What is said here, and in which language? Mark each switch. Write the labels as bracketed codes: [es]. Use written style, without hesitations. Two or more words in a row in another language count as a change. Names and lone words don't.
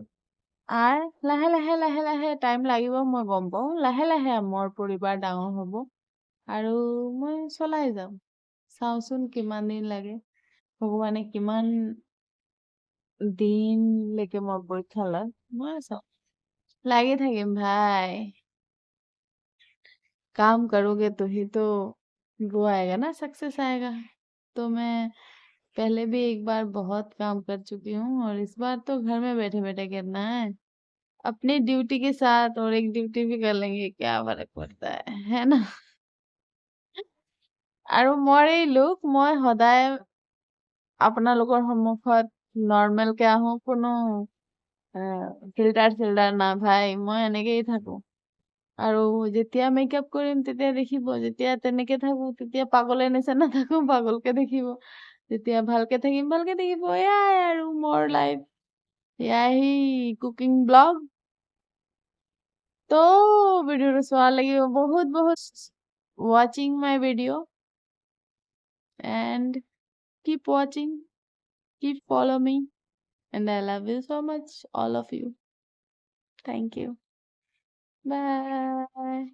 [as] আৰু লাহে টাইম লাগিব, মই গম পাওঁ। লাহে মোৰ পৰিবাৰ ডাঙৰ হ'ব আৰু মই চলাই যাম। চাওঁচোন কিমান দিন লাগে, ভগৱানে কিমান দিনলৈকে মোৰ পৰীক্ষা লয়, মই চাওঁ। লাগি থাকিম ভাই। [hi] काम करोगे तो ही तो वो आएगा ना, सक्सेस आएगा। तो मैं पहले भी एक बार बहुत काम कर चुकी हूँ और इस बार तो घर में बैठे बैठे करना है। अपनी ड्यूटी के साथ और एक ड्यूटी भी कर लेंगे, क्या फर्क पड़ता है ना? [as] আৰু মোৰ এই লোক, মই সদায় আপোনালোকৰ সন্মুখত নৰ্মেলকে আহোঁ, কোনো ফিল্টাৰ না ভাই, মই এনেকেই থাকোঁ। আৰু যেতিয়া মেকআপ কৰিম তেতিয়া দেখিব, যেতিয়া তেনেকে থাকো তেতিয়া পাগলে নিচিনা থাকো, পাগলকে দেখিব। যেতিয়া ভালকে থাকিম, ভালকে দেখিব। এয়াই আৰু মোৰ লাইফ, এয়াই কুকিং ব্লগ। তো ভিডিঅ'টো চোৱাৰ লাগি বহুত [en] watching my video and keep watching, keep follow me, and I love you so much, all of you. Thank you. Bye.